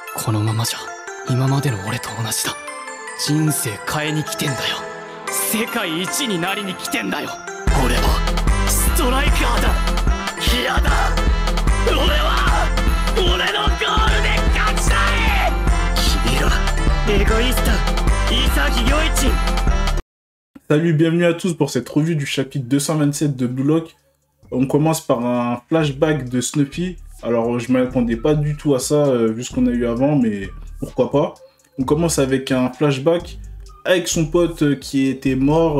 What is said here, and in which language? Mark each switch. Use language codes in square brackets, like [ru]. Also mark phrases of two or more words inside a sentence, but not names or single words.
[ja] このままじゃ今までの俺と同じだ。人生変えに来てんだよ。世界一になりに来てんだよ。俺はストライカーだ。嫌だ。俺のゴールで勝ちたい。君らエゴイスト潔良一。 [fr] Salut, bienvenue à tous pour cette revue du chapitre 227 de Blue Lock. On commence par un flashback de Snuffy. Alors, je ne m'attendais pas du tout à ça, vu ce qu'on a eu avant, mais pourquoi pas. On commence avec un flashback avec son pote qui était mort.